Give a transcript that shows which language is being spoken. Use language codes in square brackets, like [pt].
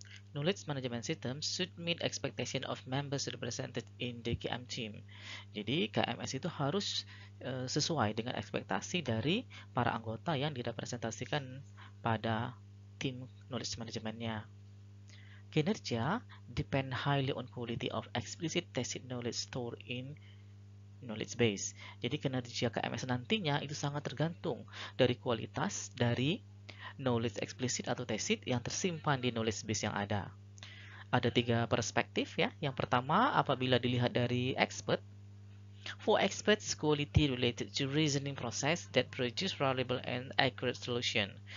[en] Knowledge management system should meet expectation of members represented in the KM team. [id] Jadi, KMS itu harus sesuai dengan ekspektasi dari para anggota yang direpresentasikan pada tim knowledge manajemennya. [en] Kinerja depend highly on quality of explicit tacit knowledge stored in knowledge base. [id] Jadi kinerja KMS nantinya itu sangat tergantung dari kualitas dari knowledge eksplisit atau tacit yang tersimpan di knowledge base yang ada. Ada 3 perspektif ya. Yang pertama, apabila dilihat dari expert, [en] for experts, quality related to reasoning process that produce reliable and accurate solution.